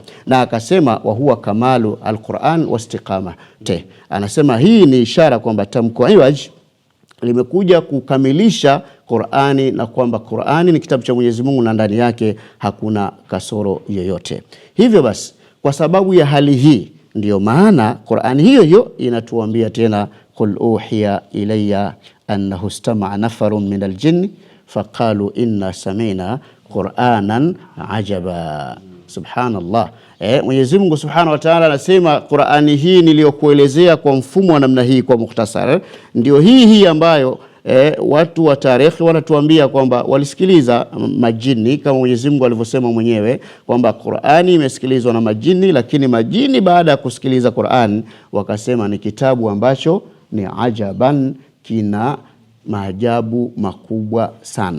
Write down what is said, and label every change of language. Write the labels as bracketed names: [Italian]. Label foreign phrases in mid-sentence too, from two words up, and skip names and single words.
[Swahili] Na akasema [Arabic] وهو كمال القرآن واستقامة [Swahili] te, anasema hii ni ishara kwamba tamko iwaj limekuja kukamilisha Qur'ani na kwamba Qur'ani ni kitabu cha Mwenyezi Mungu na ndani yake hakuna kasoro yoyote. Hivyo basi kwa sababu ya hali hii ndiyo maana Qur'ani hiyo hiyo inatuambia tena, [Arabic] قل أوحي إلي أنه استمع نفر من الجن فقالوا إنا سمعنا قرآنا عجبا. سبحان الله. [Swahili] Mwenyezi Mungu [Arabic] سبحانه وتعالى [Swahili] anasema Qur'ani hii niliyokuelezea kwa mfumo wa namna hii kwa mukhtasar ndio hii ambayo watu wa tarehe wanatuambia kwamba walisikiliza majini, kama Mwenyezi Mungu alivyosema mwenyewe kwamba Qur'ani imesikilizwa na majini, lakini majini baada ya kusikiliza Qur'an wakasema ni kitabu ambacho ni ajaban, kina maajabu makubwa sana.